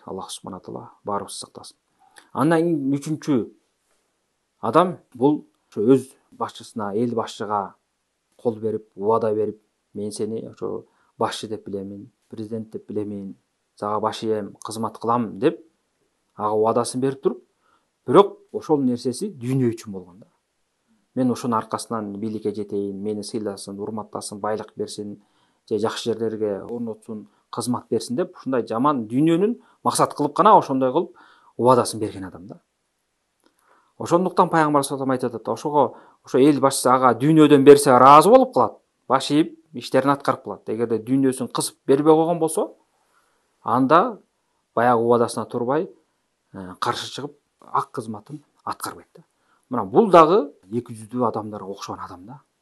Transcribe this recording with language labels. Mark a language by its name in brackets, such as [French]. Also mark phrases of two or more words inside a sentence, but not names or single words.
[Kyrgyz] Аллах [Arabic] سبحانه تعالى [Kyrgyz] баарыбызды сактасын. Андан кийин үчүнчү адам бул ошо өз башчысына, эл башчыга кол берип, убада берип, мен сени ошо башчы деп билемин, президент деп билемин, сага баш ийем, кызмат кылам деп ага убадасын берип туруп, бирок ошол нерсеси дүйнө үчүн болгон да. Мен ошонун аркасынан бийликке жетейин, мени сыйласын, урматтасын, байлык берсин, же жакшы жерлерге орнотсун, кызмат берсин деп ушундай жаман дүйнөнүн максат кылып гана ошондой кылып убадасын берген адам да. Ошондуктан пайгамбар [Arabic] صلى الله عليه وسلم [Kyrgyz] айтып атат, ошо эл башчысы ага дүйнөдөн берсе ыраазы болуп калат, баш ийип иштерин аткарып калат. Эгерде дүйнөсүн кысып бербей койгон болсо, анда баягы убадасына турбай каршы чыгып ак кызматын аткарбайт да. Мына бул дагы эки жүздүү адамдарга окшогон адам да.